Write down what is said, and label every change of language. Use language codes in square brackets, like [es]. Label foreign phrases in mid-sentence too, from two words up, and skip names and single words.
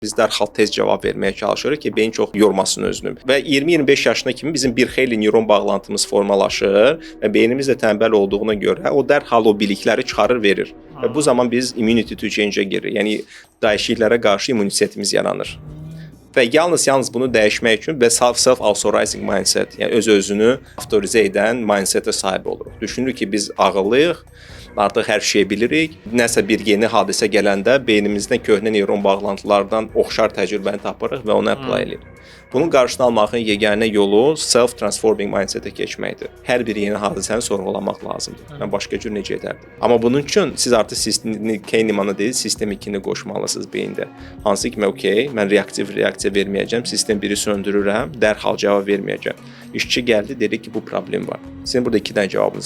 [az] Biz dərhal tez cavab verməyə çalışırıq ki, beyin çox yormasın özünü. Və 20-25 yaşına kimi bizim bir xeyli neyron bağlantımız formalaşır və beynimiz də tənbəl olduğuna görə o dərhal o bilikləri çıxarır, verir. Və bu zaman biz [en] immunity to change- [az] ə giririk. Yəni dəyişikliklərə qarşı immunitetimiz yaranır. Və yalnız bunu dəyişmək üçün və [en] self-authorizing mindset, [az] yəni öz-özünü avtorizə edən mindset-ə sahib oluruq. Düşünürük ki, biz ağıllıyıq, artıq hər şeyi bilirik. Nəsə bir yeni hadisə gələndə beynimizdə köhnə neyron bağlantılardan oxşar təcrübəni tapırıq və onu apply edirik. Bunun qarşısını almağın yeganə yolu [en] self-transforming mindset- [az] ə keçməkdir. Hər bir yeni hadisəni sorğulamaq lazımdır. Mən başqa cür necə edərdim? Amma bunun üçün siz artıq Kahneman'a deyil, sistem 2-ni qoşmalısınız beyində. Hansı ki, mən reaktiv reaksiya verməyəcəm, sistem 1-i söndürürəm, dərhal cavab verməyəcəm. İşçi gəldi, dedi ki, bu problem var. Sizin burada 2 dənə cavabınız.